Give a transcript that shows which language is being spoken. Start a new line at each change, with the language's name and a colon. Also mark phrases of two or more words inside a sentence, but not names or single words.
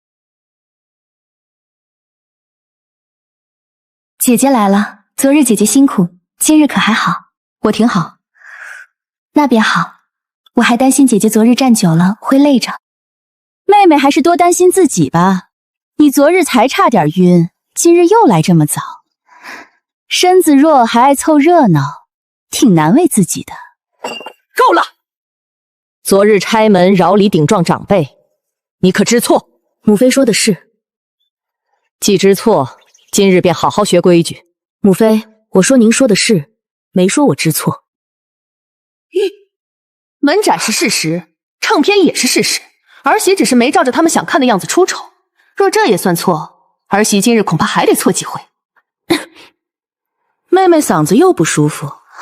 Chinese: 姐姐来了，昨日姐姐辛苦，今日可还好？我挺好。那便好，我还担心姐姐昨日站久了会累着。妹妹还是多担心自己吧，你昨日才差点晕，今日又来这麼早，身子弱還愛湊熱鬧，挺難為自己的。夠了！昨日拆門饒禮頂撞長輩，你可知錯？母妃說的是。既知錯，今日便好好學規矩。母妃，我說您說的是，沒說我知錯。門斬是事實，唱片也是事實，兒媳只是沒照着他們想看的樣子出醜。若這也算錯，兒媳今日恐怕還得錯幾回。妹妹嗓子又不舒服。